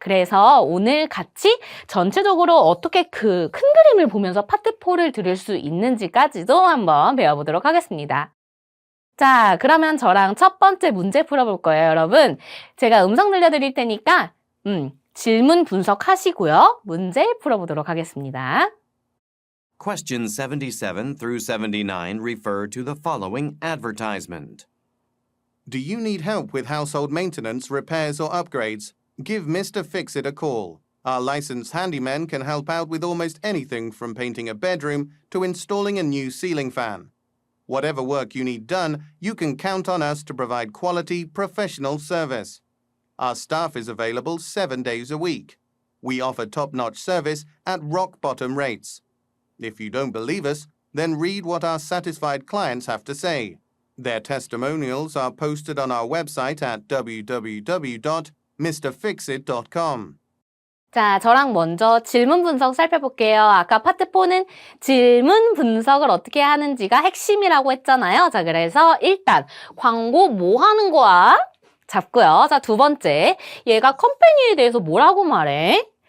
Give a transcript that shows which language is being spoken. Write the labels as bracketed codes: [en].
[ko] 그래서 오늘 같이 전체적으로 어떻게 그 큰 그림을 보면서 파트 4를 들을 수 있는지까지도 한번 배워보도록 하겠습니다. 자, 그러면 저랑 첫 번째 문제 풀어볼 거예요, 여러분. 제가 음성 들려드릴 테니까 질문 분석하시고요. 문제 풀어보도록 하겠습니다. [en] Questions 77 through 79 refer to the following advertisement. Do you need help with household maintenance, repairs, or upgrades? Give Mr. Fixit a call. Our licensed handymen can help out with almost anything from painting a bedroom to installing a new ceiling fan. Whatever work you need done, you can count on us to provide quality, professional service. Our staff is available 7 days a week. We offer top-notch service at rock-bottom rates. If you don't believe us, then read what our satisfied clients have to say. Their testimonials are posted on our website at www.mrfixit.com. [ko] 자, 저랑 먼저 질문 분석 살펴볼게요. 아까 파트 4는 질문 분석을 어떻게 하는지가 핵심이라고 했잖아요. 자, 그래서 일단 광고 뭐 하는 거야? 잡고요. 자, 두 번째, 얘가 컴퍼니에 대해서 뭐라고 말해?